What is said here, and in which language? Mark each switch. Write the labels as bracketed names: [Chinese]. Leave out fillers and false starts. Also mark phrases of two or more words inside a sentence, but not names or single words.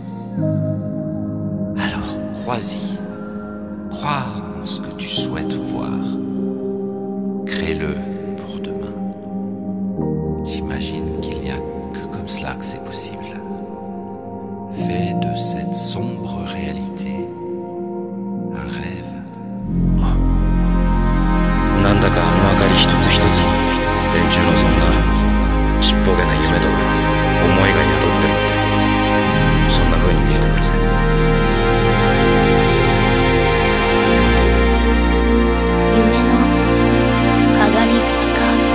[French] Alors crois-y, crois en ce que tu souhaites voir, crée-le pour demain. J'imagine qu'il n'y a que comme cela que c'est possible. Fais de cette sombre réalité un rêve. [Japanese] なんだかあの明かり一つ一つに連中のそんなちっぽけな夢とか思いが宿ってるってそんな風に見えてくるぜ。夢のかがり火か。